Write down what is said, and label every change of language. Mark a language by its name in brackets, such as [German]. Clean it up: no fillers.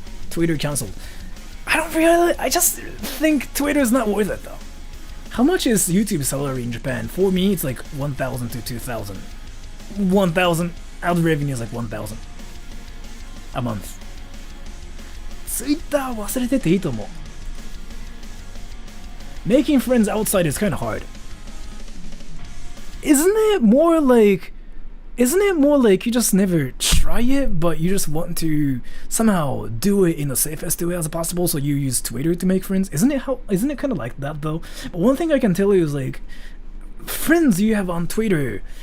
[English] Twitter cancelled. I just think Twitter is not worth it though. How much is YouTube salary in Japan? For me, it's like 1,000 to 2,000. 1,000. Ad revenue is like 1,000 a month. [Japanese] Twitter 忘れてていいと思う. [English] Making friends outside is kind of hard. Isn't it more like you just never try it, but you just want to somehow do it in the safest way as possible, so you use Twitter to make friends? Isn't it kind of like that though? But one thing I can tell you is like friends you have on Twitter.